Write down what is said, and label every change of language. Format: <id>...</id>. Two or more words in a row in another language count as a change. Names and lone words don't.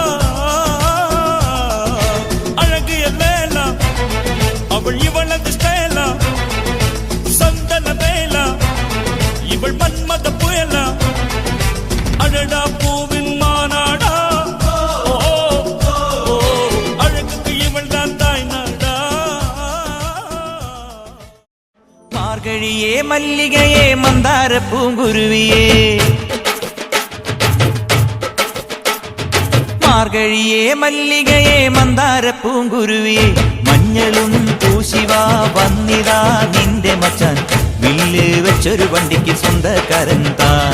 <ta>அழகிய லைலா அவள் இவளது ஸ்டைலா, சந்தன வேலா இவள் மன்மத புயலா, அடடா பூவின் மாநாடா. ஓ, ஓ, அழகுக்கு இவள் தான் தாய் நாடா.</ta> <ml>മാർഗഴിയേ മല്ലികയെ മന്ദാര പൂങ്കുരുവിയേ, മാർഗഴിയേ മല്ലികയെ മന്ദാര പൂങ്കുരുവിയേ, മഞ്ഞളും പൂശിവാ വന്നിതാ നിന്റെ മച്ചാൻ, വില്ല് വെച്ചൊരു വണ്ടിക്ക് സ്വന്തക്കാരൻ താൻ.</ml>